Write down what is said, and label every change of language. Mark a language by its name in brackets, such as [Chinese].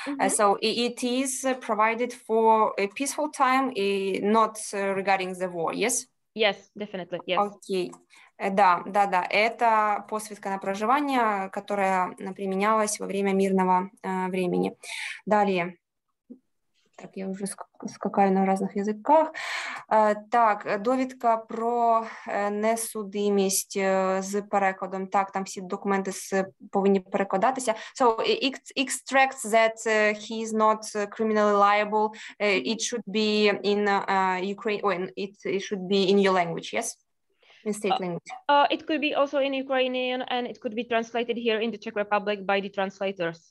[English] So it is provided for a peaceful time, not regarding the war, yes? Yes, definitely, yes. [Russian] Окей. Да. Это посвидка на проживание, которая применялась во время мирного времени. Далее. [Ukrainian] Так, я вже скакаю на різних язиках. Так, довідка про несудимість з перекладом. Так, там всі документи повинні перекладатися. [English] So, it extracts that he is not criminally liable. It should be in Ukraine, it should be in your language, yes? In state language. It could be also in Ukrainian, and it could be translated here in the Czech Republic by the translators.